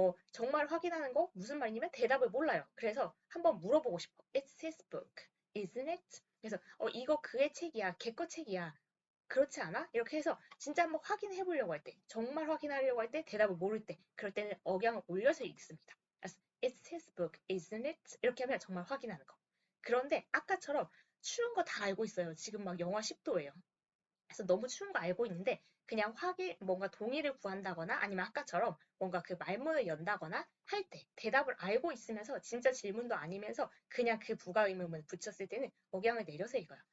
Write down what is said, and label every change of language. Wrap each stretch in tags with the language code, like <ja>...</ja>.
<ko>정말 확인하는 거 무슨 말이냐면 대답을 몰라요. 그래서 한번 물어보고 싶어.</ko> <en>It's his book, isn't it?</en> <ko>그래서 이거 그의 책이야, 걔 거 책이야. 그렇지 않아? 이렇게 해서 진짜 한번 확인해 보려고 할 때, 정말 확인하려고 할 때, 대답을 모를 때, 그럴 때는 억양을 올려서 읽습니다.</ko> <en>그래서 It's his book, isn't it?</en> <ko>이렇게 하면 정말 확인하는 거. 그런데 아까처럼 추운 거 다 알고 있어요. 지금 막 영하 10도예요. 그래서 너무 추운 거 알고 있는데 그냥 뭔가 동의를 구한다거나 아니면 아까처럼 뭔가 그 말문을 연다거나 할 때 대답을 알고 있으면서 진짜 질문도 아니면서 그냥 그 부가 의문문을 붙였을 때는 억양을 내려서 읽어요.</ko>